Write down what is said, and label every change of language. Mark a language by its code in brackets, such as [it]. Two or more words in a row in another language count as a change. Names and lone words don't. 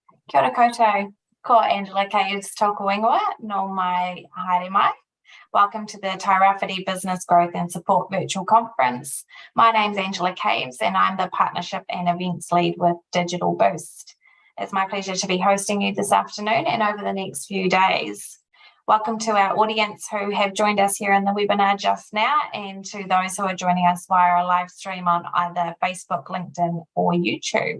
[mi] Kia ora koutou, ko Angela Caves tōku ingoa, no mai haere mai. [en] Welcome to the Tairāwhiti Business Growth and Support Virtual Conference. My name's Angela Caves and I'm the Partnership and Events Lead with Digital Boost. It's my pleasure to be hosting you this afternoon and over the next few days. Welcome to our audience who have joined us here in the webinar just now, and to those who are joining us via a live stream on either Facebook, LinkedIn or YouTube.